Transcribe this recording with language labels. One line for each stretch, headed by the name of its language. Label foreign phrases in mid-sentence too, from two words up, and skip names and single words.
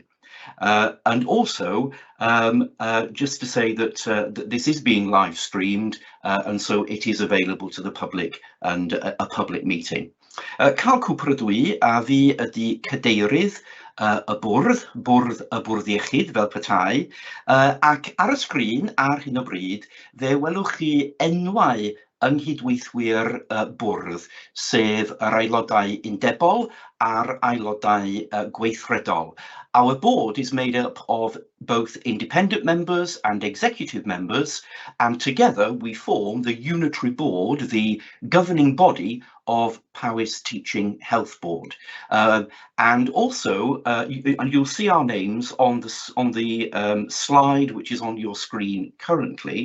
English: And also, just to say that this is being live streamed, and so it is available to the public and a public meeting.
Welsh: Cael cwpr y dwi a fi ydi cadeirydd y bwrdd iechyd fel petai, ac ar y sgrin ar hyn o bryd, fe welwch chi enwau ynghydweithwyr bwrdd, sef yr aelodau undebol a'r aelodau gweithredol.
English: Our board is made up of both independent members and executive members, and together we form the unitary board, the governing body of Powys Teaching Health Board. And also, you'll see our names on the slide which is on your screen currently.